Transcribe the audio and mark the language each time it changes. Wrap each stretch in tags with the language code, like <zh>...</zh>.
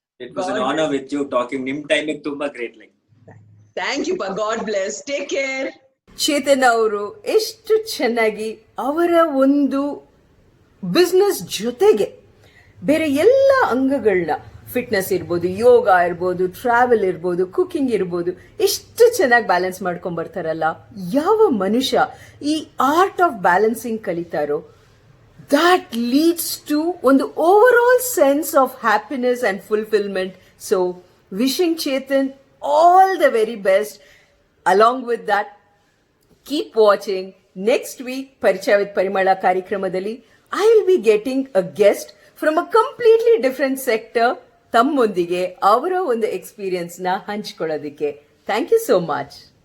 <en>It was an honor with you talking.</en> <kn>Nim time ತುಂಬಾ</kn> <en>great. Like. Thank you, pa. God bless. Take care.</en> <kn>Chetan ಅವರು ಎಷ್ಟು ಚೆನ್ನಾಗಿ ಅವರ ಒಂದು ಬಿಸ್ನೆಸ್ ಜೊತೆಗೆ ಬೇರೆ ಎಲ್ಲ ಅಂಗಗಳನ್ನ, ಫಿಟ್ನೆಸ್ ಇರ್ಬೋದು, ಯೋಗ ಇರ್ಬೋದು, ಟ್ರಾವೆಲ್ ಇರ್ಬೋದು, ಕುಕಿಂಗ್ ಇರ್ಬೋದು, ಎಷ್ಟು ಚೆನ್ನಾಗಿ ಬ್ಯಾಲೆನ್ಸ್ ಮಾಡ್ಕೊಂಡ್ ಬರ್ತಾರಲ್ಲ. ಯಾವ ಮನುಷ್ಯ ಈ art of balancing ಕಲಿತಾರೋ,</kn> <en>that leads to ಒಂದು overall sense of happiness and fulfillment. So wishing Chetan all the very best. Along with that, keep watching. Next week Parichaya with Parimala ಕಾರ್ಯಕ್ರಮದಲ್ಲಿ I will be getting a guest from a completely different sector,</en> <kn>ತಮ್ಮೊಂದಿಗೆ ಅವರ ಒಂದು experience ನ ಹಂಚಿಕೊಳ್ಳೋದಕ್ಕೆ.</kn> <en>Thank you so much.</en>